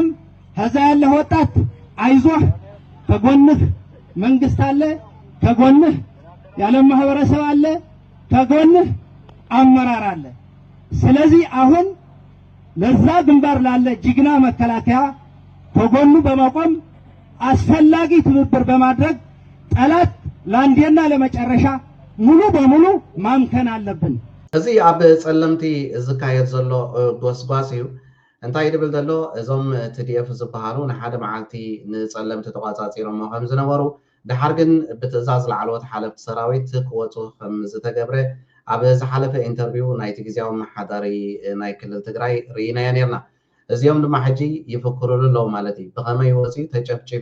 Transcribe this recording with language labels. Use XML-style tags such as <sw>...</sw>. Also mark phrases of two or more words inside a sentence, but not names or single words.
<am>ከዛ ያለ ወጣት አይዞህ፣ ከጎንህ መንግስት አለ፣ ከጎንህ የዓለም ማህበረሰብ አለ፣ ከጎንህ አመራር አለ። ስለዚህ አሁን ለዛ ግንባር ላለ ጅግና መከላከያ ከጎኑ በመቆም አስፈላጊ ትብብር በማድረግ ጠላት ለአንዴና ለመጨረሻ ሙሉ በሙሉ ማምከን አለብን።</am> <ti>እዚ ኣብ ጸለምቲ ዝካየድ ዘሎ ጎስጓስ እዩ እንታይ ድብል ዘሎ እዞም TDF ዝበሃሉ ንሓደ መዓልቲ ንጸለምቲ ተቋጻጺሮም ከም ዝነበሩ ድሓር ግን ብትእዛዝ ላዕለዎት ሓለፍቲ ሰራዊት ክወፁ ከም ዝተገብረ ኣብ ዝሓለፈ ኢንተርቪው ናይቲ ግዝያዊ መሓዳሪ ናይ ክልል ትግራይ ርኢናዮ ነርና። እዚኦም ድማ ሕጂ ይፍክሩሉ ኣለዉ ማለት እዩ። ብኸመይ ወፅዩ ተጨፍጭፍ</ti>